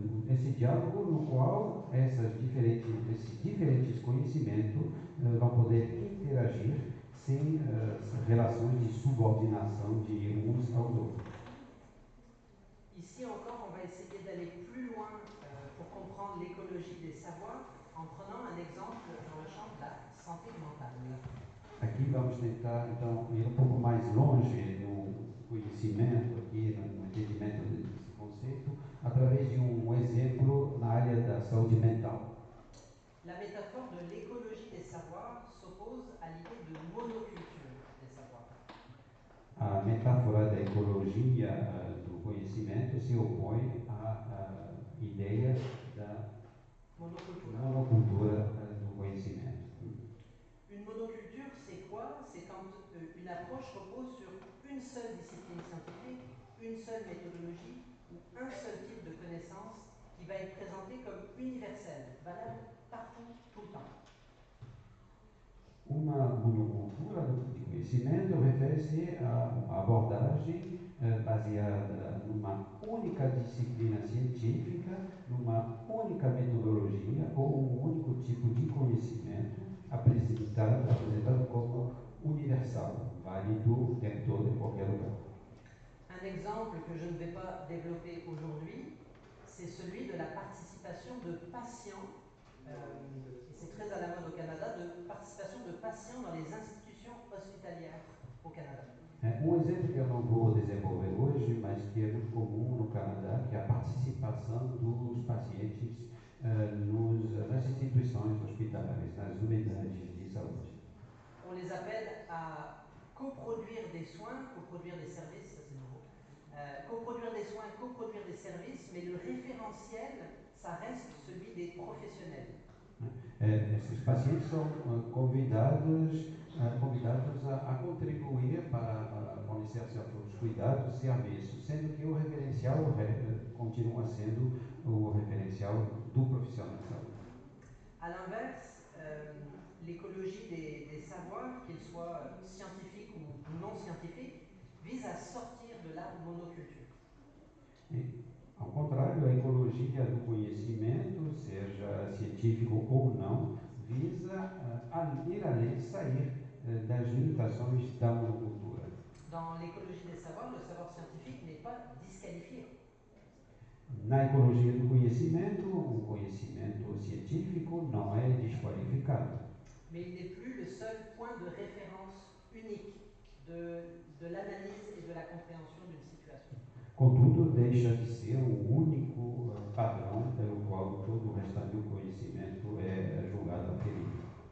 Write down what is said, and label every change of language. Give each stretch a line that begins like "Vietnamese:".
Portuguese: esse diálogo no qual esses diferentes conhecimentos vão poder interagir sem relações de subordinação de uns aos outros.
French: Ici encore, on va essayer d'aller plus loin pour comprendre l'écologie des savoirs en prenant un exemple dans le champ de la santé mentale.
Portuguese: Aqui vamos tentar, então, ir um pouco mais longe no conhecimento, aqui no entendimento desse conceito, através de um exemplo na área da saúde mental.
French: La métaphore de l'écologie des savoirs s'oppose à l'idée de monoculture des savoirs.
Portuguese: A metáfora da ecologia do conhecimento se opõe à ideia da monocultura do conhecimento.
French: Une monoculture, c'est quoi? C'est quand une approche repose sur une seule discipline scientifique, une seule méthodologie ou un seul type de connaissance qui va être présenté comme universel, valable partout, tout le temps.
Portuguese: Uma monocultura de conhecimento refere-se a uma abordagem baseada numa única disciplina científica, numa única metodologia ou um único tipo de conhecimento apresentado como universal, válido o tempo todo em qualquer lugar.
French: Un exemple que je ne vais pas développer aujourd'hui, c'est celui de la participation de patients, et c'est très à la mode au Canada, de participation de patients dans les institutions hospitalières au Canada.
Portuguese: Um exemplo que eu não vou desenvolver hoje, mas que é muito comum no Canadá, que é a participação dos pacientes nas instituições hospitalares, nas unidades de saúde.
French: On les appelle à coproduire des soins, coproduire des services, ça c'est nouveau. Coproduire des soins, coproduire des services, mais le référentiel, ça reste celui des professionnels.
Portuguese: Esses pacientes são convidados a contribuir para fornecer seus cuidados, serviços, sendo que o referencial continua sendo o referencial do profissional de saúde.
French: À l'inverse, l'écologie des savoirs, qu'ils soient scientifiques ou non scientifiques, vise à sortir de la monoculture.
Portuguese: Ao contrário, a ecologia do conhecimento, seja científico ou não, visa ir além, sair das limitações da monocultura.
French: Dans l'écologie des savoirs, le savoir scientifique n'est pas disqualifié.
Portuguese: Na ecologia do conhecimento, o conhecimento científico não é desqualificado.
French: Mais il n'est plus le seul point de référence unique de l'analyse et de la compréhension d'une situation.
Portuguese: Contudo, deixa de ser o único padrão pelo qual todo o restante do conhecimento é julgado aferido.